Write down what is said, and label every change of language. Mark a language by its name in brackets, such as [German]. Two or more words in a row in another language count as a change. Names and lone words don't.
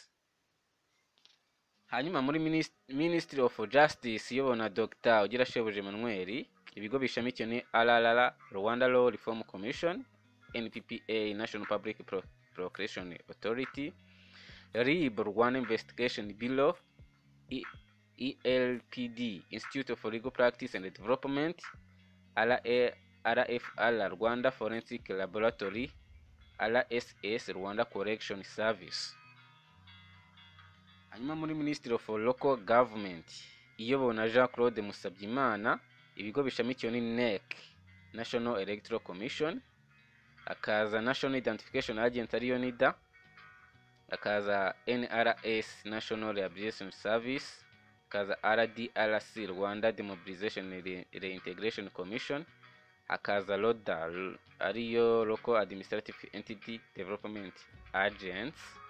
[Kinyarwanda] Hanyuma muri Ministry of Justice iyobowe na Dr Ugirashebuje Emmanuel, ibigo bishamikiye ni RRR Rwanda Law Reform Commission, NPPA National Public Prosecution Authority, RIB Rwanda Investigation Bureau, ELPD Institute for Legal Practice and Development, RFR Rwanda Forensic Laboratory, RSS Rwanda Correction Service. Hanyuma muri Ministry of Local Government iyobowe na Jean Claude Musabyimana, ibigo bishamikiye ni NEC National Electoral Commission, akaza National Identification Agency ariyo NIDA, akaza NRS National Rehabilitation Service, akaza RDRC Rwanda Demobilization Reintegration Commission, akaza LODA ariyo Local Administrative Entity Development Agency,